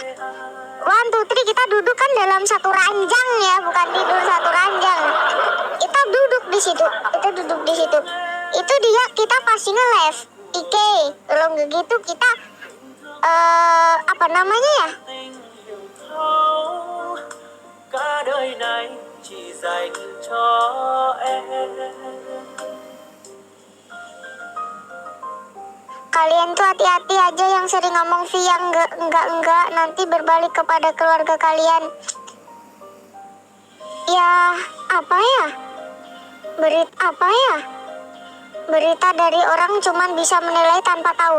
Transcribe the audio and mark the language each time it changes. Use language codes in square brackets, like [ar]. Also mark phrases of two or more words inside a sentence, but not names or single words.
[id] 1, 2, 3 kita duduk kan dalam satu ranjang ya, bukan tidur satu ranjang. Kita duduk di situ, Itu dia kita pasti nge-live. Kalau nggak gitu kita apa namanya ya? [vi] Cả đời này chỉ dành cho em. [id] Kalian tuh hati-hati aja yang sering ngomong via enggak, nanti berbalik kepada keluarga kalian. Ya, berita dari orang cuman bisa menilai tanpa tahu.